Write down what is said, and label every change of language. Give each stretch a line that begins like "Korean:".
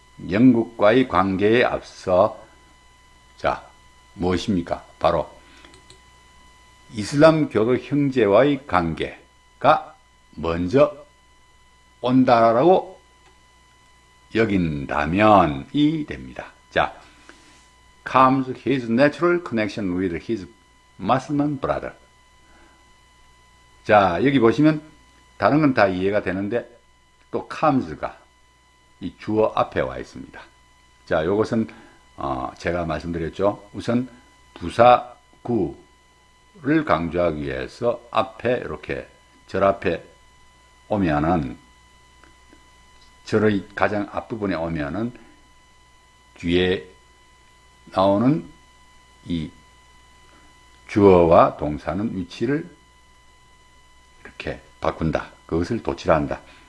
Korean: 영국과의 관계에 앞서, 자, 무엇입니까? 바로 이슬람교도 형제와의 관계가 먼저 온다라고 여긴다면이 됩니다.
English: 자, comes his natural connection with his Muslim brother.
Korean: 자, 여기 보시면 다른 건 다 이해가 되는데 또 comes가 이 주어 앞에 와 있습니다. 자, 요것은 제가 말씀드렸죠. 우선 부사구를 강조하기 위해서 앞에 이렇게 절 앞에 오면은 절의 가장 앞부분에 오면은 뒤에 나오는 이 주어와 동사는 위치를 이렇게 바꾼다. 그것을 도치한다.